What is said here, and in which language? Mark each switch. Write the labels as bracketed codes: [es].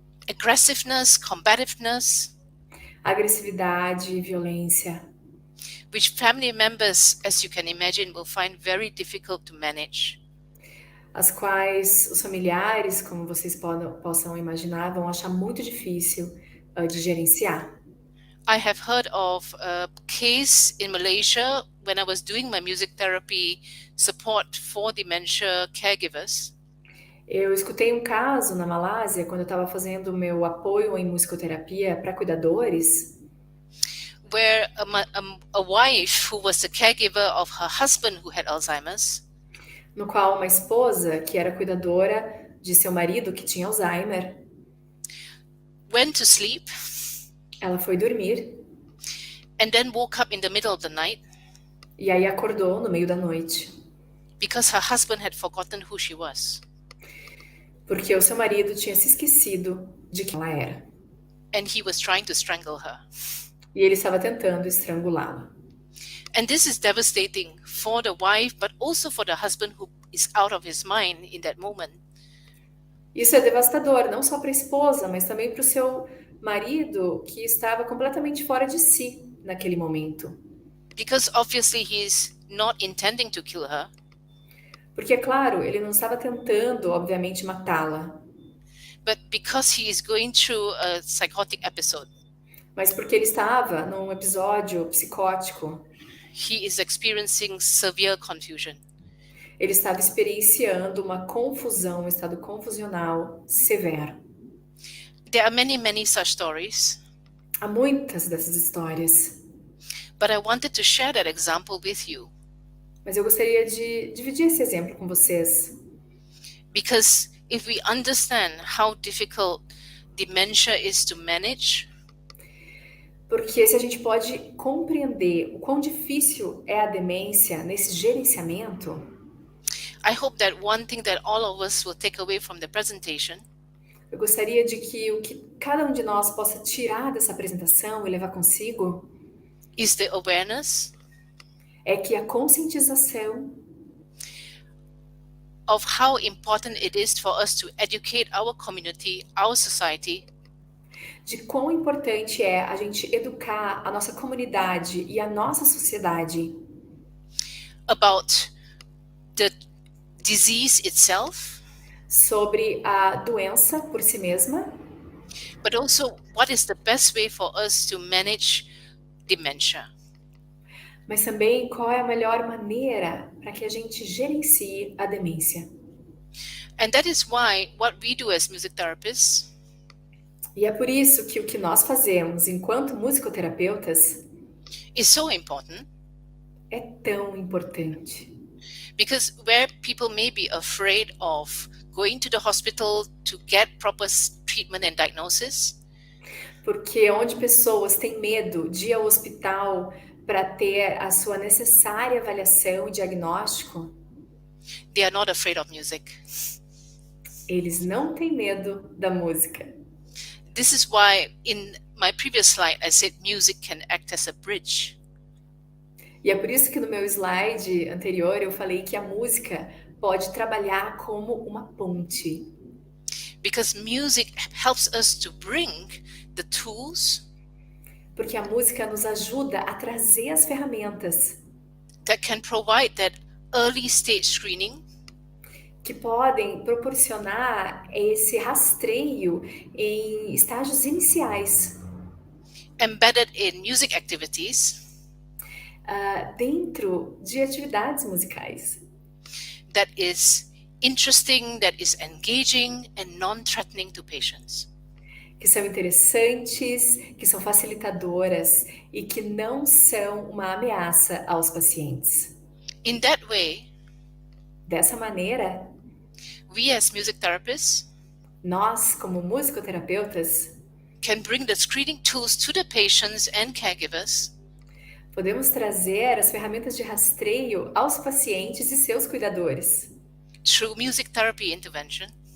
[en] aggressiveness, combativeness, [pt] agressividade, violência, [en] which family members, as you can imagine, will find very difficult to manage. [pt] as quais os familiares, como vocês possam imaginar, vão achar muito difícil de gerenciar. [en] I have heard of a case in Malaysia when I was doing my music therapy support for dementia caregivers, [pt] Eu escutei um caso na Malásia, quando eu estava fazendo o meu apoio em musicoterapia para cuidadores, [en] where a wife who was the caregiver of her husband who had Alzheimer's [pt] no qual uma esposa, que era cuidadora de seu marido que tinha Alzheimer, [en] went to sleep [pt] ela foi dormir [en] and then woke up in the middle of the night [pt] e aí acordou no meio da noite, [en] because her husband had forgotten who she was. [pt] porque o seu marido tinha se esquecido de quem ela era. [en] And he was trying to strangle her. [pt] E ele estava tentando estrangulá-la. [en] And this is devastating for the wife, but also for the husband who is out of his mind in that moment. [pt] Isso é devastador, não só para a esposa, mas também para o seu marido, que estava completamente fora de si naquele momento. [en] Because obviously he's not intending to kill her, [pt] Porque, é claro, ele não estava tentando, obviamente, matá-la, [en] but because he is going through a psychotic episode. [pt] mas porque ele estava num episódio psicótico. [en] He is experiencing severe confusion. [pt] Ele estava experienciando uma confusão, um estado confusional severo. [en] There are many, many such stories, [pt] Há muitas dessas histórias, [en] but I wanted to share that example with you [pt] mas eu gostaria de dividir esse exemplo com vocês, [en] because if we understand how difficult dementia is to manage, [pt] porque se a gente pode compreender o quão difícil é a demência nesse gerenciamento, [en] I hope that one thing that all of us will take away from the presentation [pt] eu gostaria de que o que cada um de nós possa tirar dessa apresentação e levar consigo [en] is the awareness [pt] é que a conscientização [en] of how important it is for us to educate our community, our society, [pt] de quão importante é a gente educar a nossa comunidade e a nossa sociedade [en] about the disease itself, [pt] sobre a doença por si mesma, [en] but also what is the best way for us to manage dementia. [pt] mas também qual é a melhor maneira para que a gente gerencie a demência. [en] And that is why what we do as music therapists [pt] E é por isso que o que nós fazemos enquanto musicoterapeutas [en] is so important, [pt] é tão importante. [en] because where people may be afraid of going to the hospital to get proper treatment and diagnosis, [pt] Porque onde pessoas têm medo de ir ao hospital para ter a sua necessária avaliação e diagnóstico, [en] they are not afraid of music. [pt] eles não têm medo da música. [en] This is why in my previous slide I said music can act as a bridge. [pt] E é por isso que no meu slide anterior eu falei que a música pode trabalhar como uma ponte. [en] Because music helps us to bring the tools [pt] Porque a música nos ajuda a trazer as ferramentas [en] that can provide that early stage screening [pt] que podem proporcionar esse rastreio em estágios iniciais, [en] embedded in music activities [pt] dentro de atividades musicais, [en] that is interesting, that is engaging and non-threatening to patients. [pt] que são interessantes, que são facilitadoras e que não são uma ameaça aos pacientes. [en] In that way, [pt] Dessa maneira, [en] we as music therapists [pt] nós, como musicoterapeutas, [en] can bring the screening tools to the patients and caregivers [pt] podemos trazer as ferramentas de rastreio aos pacientes e seus cuidadores [en] through music therapy intervention